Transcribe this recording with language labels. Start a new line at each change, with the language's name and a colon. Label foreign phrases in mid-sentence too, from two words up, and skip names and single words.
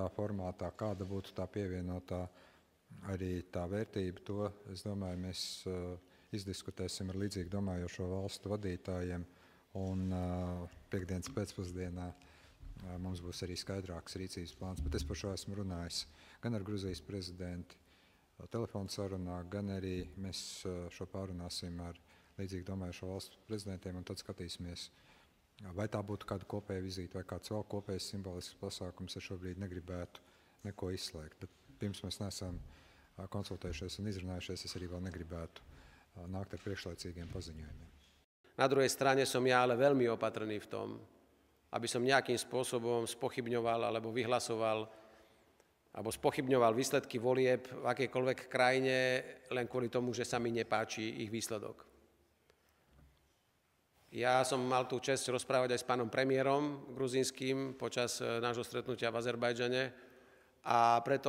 Latvian: formātā, kāda būtu tā pievienotā arī tā vērtība, to, es domāju, mēs izdiskutēsim ar līdzīgi domājošo valstu vadītājiem, un piektdienas pēcpusdienā mums būs arī skaidrāks rīcības plāns, bet es par šo esmu runājis gan ar Gruzijas prezidentu telefonu sarunā, gan arī mēs šo pārunāsim ar līdzīgi domājošo valstu prezidentiem, un tad skatīsimies, vai tā būtu kāda kopēja vizīte vai kāds vēl kopējs simbolisks pasākums. Es šobrīd negribētu neko izslēgt, bet pirms mēs neesam konsultējušies un izrunājušies, es arī vēl negribētu nākt ar priekšlaicīgiem paziņojumiem.
Slovak: Na druhej strane som ja ale veľmi opatrný v tom, aby som nejakým spôsobom spochybňoval alebo vyhlasoval alebo spochybňoval výsledky volieb v akejkoľvek krajine len kvôli tomu, že sa mi nepáči ich výsledok. Ja som mal tú česť rozprávať aj s pánom premiérom gruzínskym počas nášho stretnutia v Azerbajdžane a preto